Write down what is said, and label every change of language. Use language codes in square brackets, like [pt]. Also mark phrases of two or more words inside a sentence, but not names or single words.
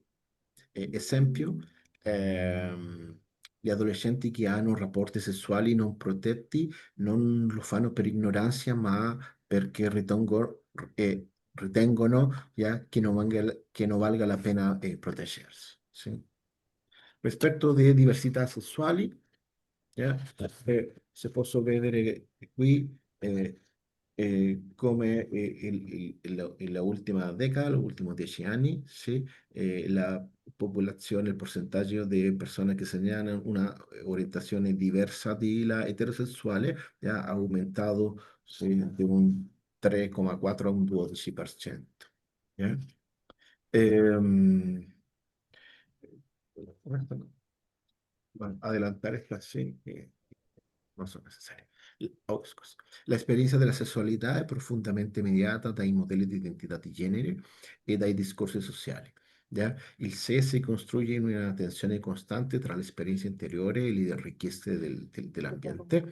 [it] Esempio, ehm, gli adolescenti che hanno rapporti sessuali non protetti non lo fanno per ignoranza, ma perché ritengono che non valga la pena proteggersi. Sì. Rispetto alle diversità sessuali, se posso vedere qui come [es] la ultima década, los últimos [it] 10 anni, sì, la popolazione, il percentuaggio di persone che segnalano una orientazione diversa di la eterosessuale ha aumentato sì, di un 3,4 a un 12%. [es] ¿Ya? Em, bueno, adelantar esta sí. [it] Non sono necessarie. Scusa. L'esperienza della sessualità è profondamente mediata dai modelli di identità di genere e dai discorsi sociali. Il sé si costruye in una tensione costante tra l'esperienza interiore e le richieste dell'ambiente.